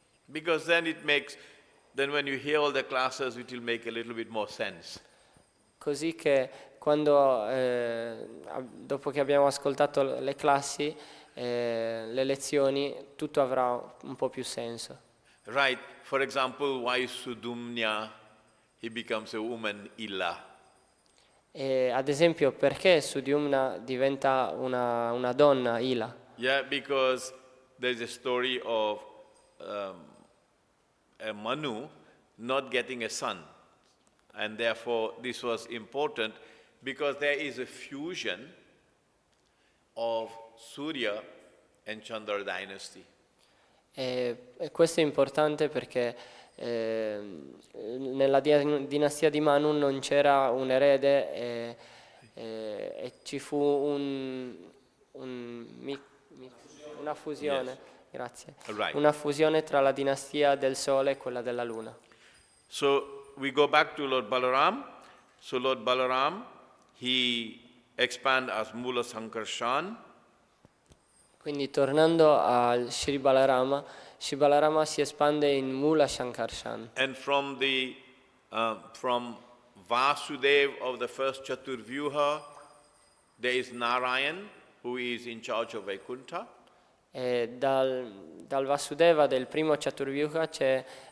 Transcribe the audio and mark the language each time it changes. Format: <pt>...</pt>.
<en>Because then when you hear all the classes, it will make a little bit more sense.</en> <it>Così che quando, dopo che abbiamo ascoltato le classi, le lezioni, tutto avrà un po' più senso.</it> <en>Right, for example, why Sudumnya, he becomes a woman Illa.</en> <it>E, ad esempio, perché Sudyumna diventa una donna, Ila?</it> <en>Yeah, because there's a story of a Manu not getting a son. And therefore, this was important because there is a fusion of Surya and Chandra dynasty.</en> <it>E questo è importante perché nella dinastia di Manu non c'era un erede e ci fu una fusione,</it> <en>Yes.</en> <it>grazie,</it> <en>Right.</en> <it>una fusione tra la dinastia del Sole e quella della Luna.</it> <en>So we go back to Lord Balaram. So Lord Balaram, he expand as Mula Sankarshan.</en> <it>Quindi tornando a Shri Balarama si espande in Mula Shankarshan.</it> <en>And from Vasudev of the first Chaturvyuha, there is Narayan, who is in charge of Vaikuntha.</en> <it>E dal Vasudeva del primo Chaturvyuha c'è</it>